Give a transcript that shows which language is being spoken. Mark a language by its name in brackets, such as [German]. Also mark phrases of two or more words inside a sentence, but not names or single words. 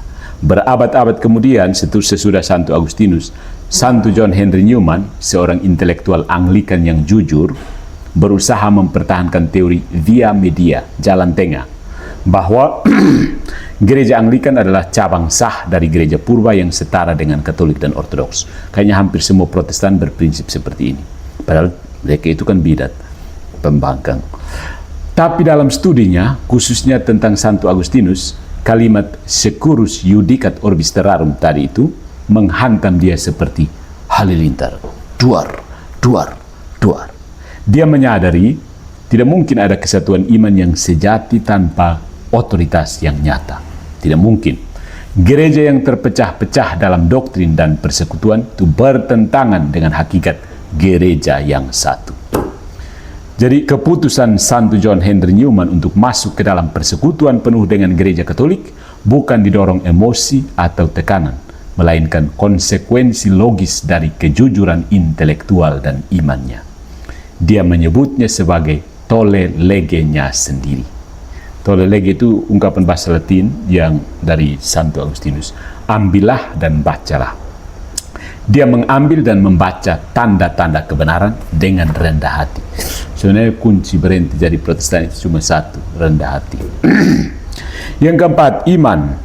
[Indonesian] Berabad-abad kemudian, sesudah Santo Agustinus, Santo John Henry Newman, seorang intelektual Anglikan yang jujur, berusaha mempertahankan teori [Latin] via media, [Indonesian] jalan tengah, bahwa gereja Anglikan adalah cabang sah dari gereja purba yang setara dengan Katolik dan Ortodoks. Kayaknya hampir semua Protestan berprinsip seperti ini. Padahal mereka itu kan bidat, pembangkang. Tapi dalam studinya, khususnya tentang Santo Agustinus, kalimat [Latin] securus judicat orbis terrarum [Indonesian] tadi itu menghantam dia seperti halilintar. Duar, duar, duar. Dia menyadari tidak mungkin ada kesatuan iman yang sejati tanpa otoritas yang nyata. Tidak mungkin. Gereja yang terpecah-pecah dalam doktrin dan persekutuan itu bertentangan dengan hakikat gereja yang satu. Jadi keputusan Santo John Henry Newman untuk masuk ke dalam persekutuan penuh dengan gereja Katolik bukan didorong emosi atau tekanan, melainkan konsekuensi logis dari kejujuran intelektual dan imannya. Dia menyebutnya sebagai [Latin] tolle legenya [Indonesian] sendiri. [Latin] Tolle lege [Indonesian] itu ungkapan bahasa Latin yang dari Santo Agustinus. Ambillah dan bacalah. Dia mengambil dan membaca tanda-tanda kebenaran dengan rendah hati. Sebenarnya kunci berhenti jadi Protestan itu cuma satu, rendah hati. Yang keempat, iman.